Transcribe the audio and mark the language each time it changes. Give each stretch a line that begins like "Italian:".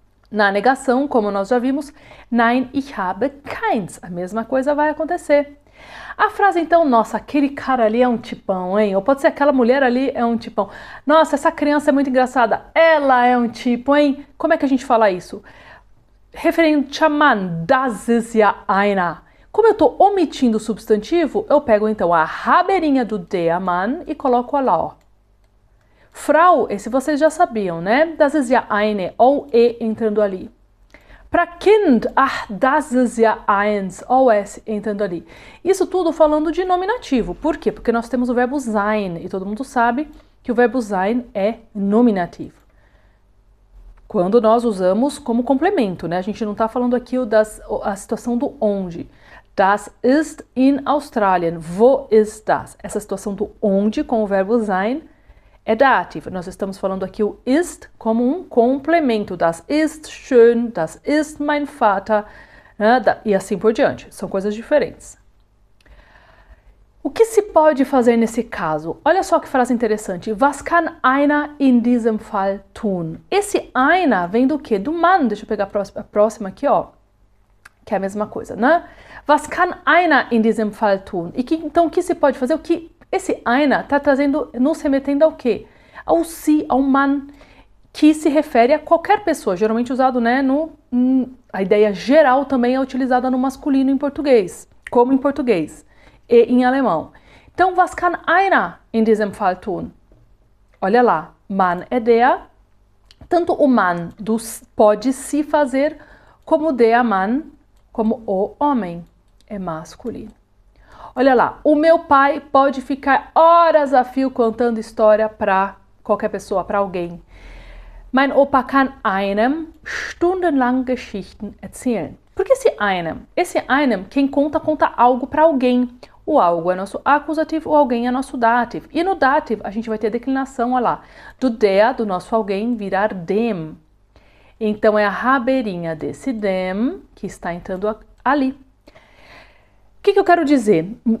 Portuguese: Na negação, como nós já vimos,
German: nein, ich habe keins.
Portuguese: A mesma coisa vai acontecer. A frase então, nossa, aquele cara ali é um tipão, hein? Ou pode ser aquela mulher ali é um tipão. Nossa, essa criança é muito engraçada. Ela é um tipo, hein? Como é que a gente fala isso? referente a
German: Mann, das ist ja einer.
Portuguese: Como eu estou omitindo o substantivo, eu pego então a rabeirinha do der Mann e coloco lá, ó. Frau, esse vocês já sabiam, né?
German: Das ist ja eine,
Portuguese: ou e entrando ali.
German: Para Kind, ach, das ist ja eins,
Portuguese: ou s entrando ali. Isso tudo falando de nominativo. Por quê? Porque nós temos o verbo sein, e todo mundo sabe que o verbo sein é nominativo. Quando nós usamos como complemento, né? A gente não está falando aqui a situação do onde.
German: Das ist in Australien. Wo ist das?
Portuguese: Essa situação do onde com o verbo sein é dativo. Nós estamos falando aqui o ist como um complemento.
German: Das ist schön, das ist mein Vater, né?
Portuguese: E assim por diante. São coisas diferentes. O que se pode fazer nesse caso? Olha só que frase interessante.
German: Was kann einer in diesem Fall tun?
Portuguese: Esse einer vem do quê? Do Mann. Deixa eu pegar a próxima aqui, ó. Que é a mesma coisa, né?
German: Was kann einer in diesem Fall tun?
Portuguese: Então, o que se pode fazer? O que esse einer está trazendo, nos remetendo ao quê? Ao si, ao Mann, que se refere a qualquer pessoa, geralmente usado, né, a ideia geral também é utilizada no masculino em português, como em português e em alemão. Então,
German: was kann einer in diesem Fall tun?
Portuguese: Olha lá, Mann é der, tanto o Mann pode se fazer, como der Mann, como o homem, é masculino. Olha lá, o meu pai pode ficar horas a fio contando história para qualquer pessoa, para alguém.
German: Mein Opa kann einem stundenlang Geschichten erzählen.
Portuguese: Porque esse einem, quem conta algo para alguém. O algo é nosso acusativo, o alguém é nosso dativo. E no dativo a gente vai ter a declinação, olha lá, do der, do nosso alguém, virar dem. Então é a rabeirinha desse dem que está entrando ali. O que eu quero dizer?